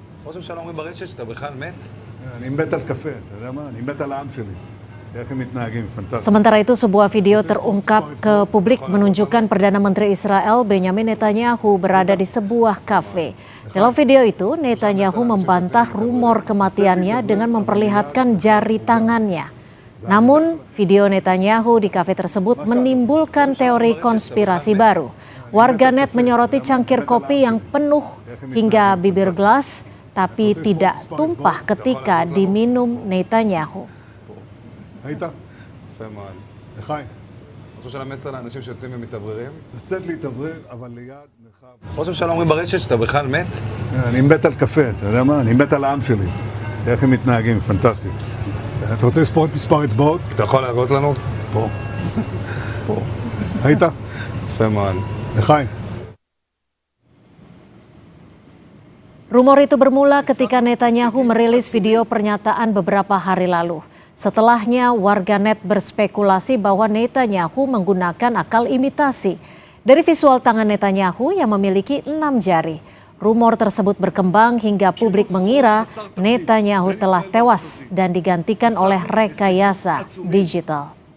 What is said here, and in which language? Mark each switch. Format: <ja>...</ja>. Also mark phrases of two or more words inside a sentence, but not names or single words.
<he>ראש הממשלה אומרים ברשת שאתה בכלל מת? אני מת על קפה, אתה יודע מה? אני מת על העם שלי. איך הם מתנהגים, fantastis.</he> <id>Sementara itu sebuah video terungkap ke publik menunjukkan Perdana Menteri Israel Benjamin Netanyahu berada di sebuah kafe. Dalam video itu, Netanyahu membantah rumor kematiannya dengan memperlihatkan jari tangannya. Namun, video Netanyahu di kafe tersebut menimbulkan teori konspirasi baru. Warganet menyoroti cangkir kopi yang penuh hingga bibir gelas, tapi tidak tumpah ketika diminum Netanyahu.</id> <he>היית? יפה מאוד. לחיים. ראש הממשלה מסר לאנשים שיוצאים ומתאווררים? לצאת להתאוורר, אבל ליד מרחב. ראש הממשלה אומרים ברשת שאתה בכלל מת? אני מת על קפה, אתה יודע מה? אני מת על העם שלי. איך הם מתנהגים, פנטסטי. אתה רוצה לספור את מספר אצבעות? אתה יכול להראות לנו? פה. פה. היית? יפה מאוד. לחיים.</he> <id>Rumor itu bermula ketika Netanyahu merilis video pernyataan beberapa hari lalu. Setelahnya, warganet berspekulasi bahwa Netanyahu menggunakan akal imitasi. Dari visual tangan Netanyahu yang memiliki 6 jari, rumor tersebut berkembang hingga publik mengira Netanyahu telah tewas dan digantikan oleh rekayasa digital.</id>